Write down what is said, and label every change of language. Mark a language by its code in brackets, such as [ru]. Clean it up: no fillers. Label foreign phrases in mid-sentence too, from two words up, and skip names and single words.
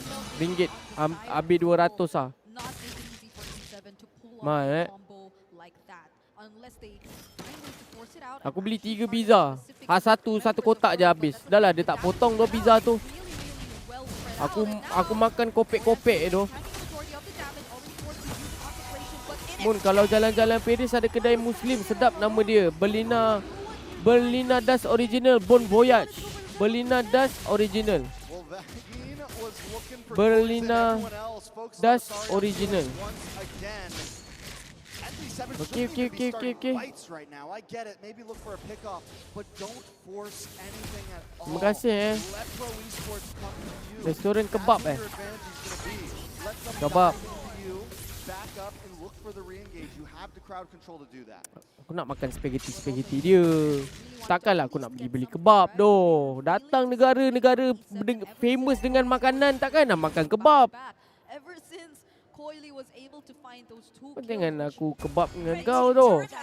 [ms] Habis RM200 lah. Mahal Aku beli 3 pizza. Satu kotak je habis. Dah lah dia tak potong tu pizza tu. Aku makan kopek-kopek tu. Mun kalau jalan-jalan Paris ada kedai Muslim sedap nama dia. Berlina Das Original Bon Voyage. Berlina Das Original. Berlina Das Original. Okay. Terima kasih Restoran kebab Kebab. [en] back up and look for the re-engage. You have the crowd control to do that. [ms] Aku nak makan spaghetti dia. Takkanlah aku nak pergi beli kebab doh. Datang negara-negara famous dengan makanan, takkan nak makan kebab. Kau jangan aku kebab dengan kau doh.